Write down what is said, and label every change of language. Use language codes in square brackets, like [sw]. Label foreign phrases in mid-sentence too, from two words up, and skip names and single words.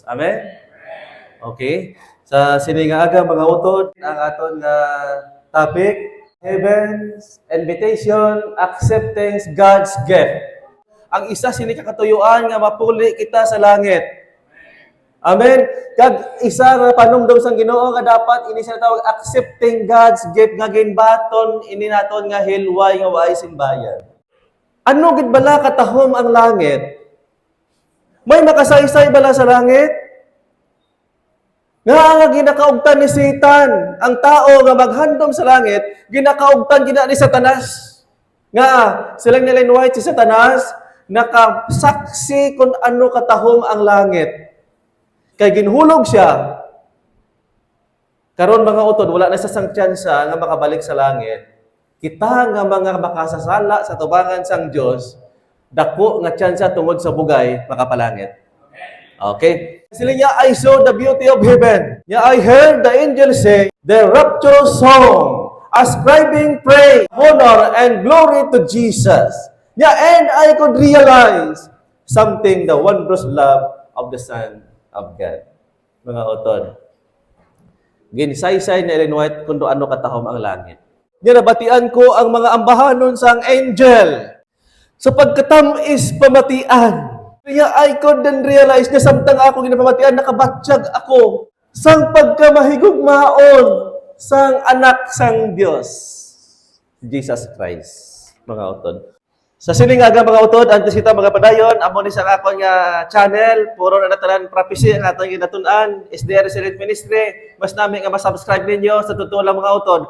[hil] Amen. Okay. Sa sini nga aga mga utod, ang aton nga topic, Heaven's Invitation, Accepting God's Gift. Ang isa sini kakatuyuan nga mapuli kita sa langit. Amen. Kag isa nga panumdum sang Ginoo nga dapat ini siya tawag [en] accepting God's gift [hil] nga ginbaton ini naton nga hilway nga waay simbayan. Ano gid bala katahom ang langit? May makasaysay bala sa langit? Nga ginakaugtan ni Satan, ang tao nga maghandom sa langit, ginakaugtan gina ni Satanas. Nga silang nilinway si Satanas nakasaksi kung ano katahom ang langit. Kay ginhulog siya. Karon mga utod, wala na sa sang tsansa nga makabalik sa langit. Kita nga mga makasasala sa tubangan sang Dios, dako nga tsansa tungod sa bugay makapalangit. Okay? Sila niya, [en] I saw the beauty of heaven. Yeah, I heard the angels say the rapturous song, ascribing praise, honor, and glory to Jesus. Yeah, and I could realize something, the wondrous love of the Son of God. [hil] Mga utod. Ginsaysay na Ellen White kung ano katahom ang langit. Ginabatian ko ang mga ambahanon sang angel. Sa pagkatamis pamatian. Kaya [en] I couldn't realize [hil] na samtang ako ginapamatian, nakabatsyag ako sang pagkamahigugmaon sang anak sang Dios, Jesus Christ. Mga utod. Sa sining aga mga utod, antes kita mga padayon, amo ni sa akon nga channel, puro na natalan prophecy ang atong ginatun-an, SDR Resilient Ministry, mas namin nga ma-subscribe ninyo [tl] sa totoo lang [hil] mga utod.